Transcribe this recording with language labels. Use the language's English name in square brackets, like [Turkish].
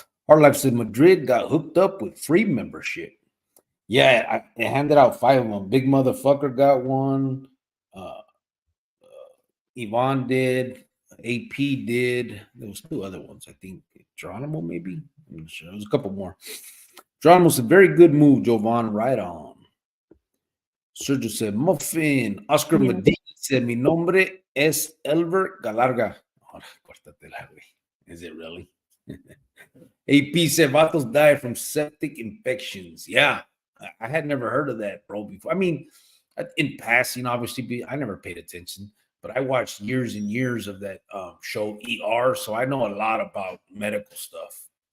[English] Our Life said Madrid got hooked up with free membership. Yeah, I handed out 5 of them. Big motherfucker got one. Uh, Yvonne did. AP did. There was 2 other ones. I think Geronimo maybe. I'm not sure. There was a couple more. Geronimo's a very good move, Jovan. Right on. Sergio said Muffin. Oscar Yes. Medina said [Spanish] Mi nombre es [English] Elver Galarga. [Spanish] Oh, córtatela, güey. [English] Is it really? AP said Vatos die from septic infections. Yeah, I had never heard of that, bro, before. I mean, in passing, obviously, I never paid attention, but I watched years and years of that show ER, so I know a lot about medical stuff.